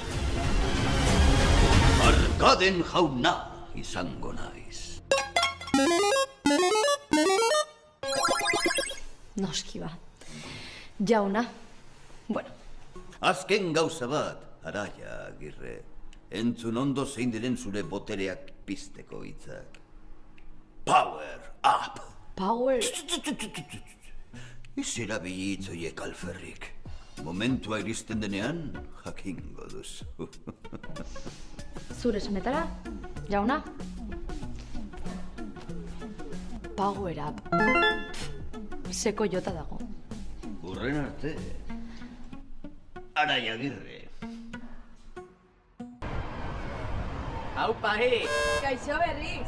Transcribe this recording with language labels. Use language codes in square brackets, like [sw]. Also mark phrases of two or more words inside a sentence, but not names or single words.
[eu] Arkaden jauna izango naiz. Noski ba. Jauna. Bueno. Azken gauza bat, Araia, Agirre. Entzun ondo zein diren zure botereak pizteko hitzak. [en] Power up! [eu] Power... Ez erabili hitz horiek alferrik. Momentua iristen denean, jakingo duzu. Zure esanetara, jauna? [en] Power up. [eu] Seko jota dago. Urren arte, Araia, Agirre. Aupa, Kaixo berriz!